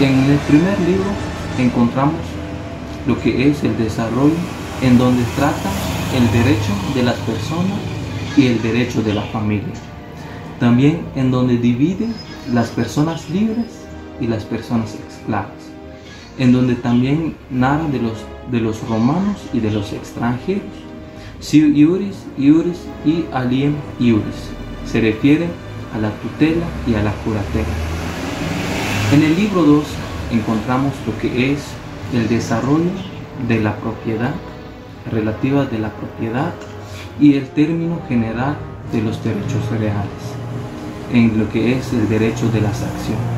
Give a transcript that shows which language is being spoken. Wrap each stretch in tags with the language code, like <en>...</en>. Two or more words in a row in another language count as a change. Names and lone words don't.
<es>En el primer libro encontramos lo que es el desarrollo, en donde trata el derecho de las personas y el derecho de la familia. También en donde divide las personas libres y las personas esclavas. En donde también narra de los romanos y de los extranjeros.</es> <la>Si iuris, iuris y aliem iuris.</la> <es>Se refiere a la tutela y a la curatela. En el libro 2 encontramos lo que es el desarrollo de la propiedad, relativa de la propiedad, y el término general de los derechos reales, en lo que es el derecho de las acciones.</es>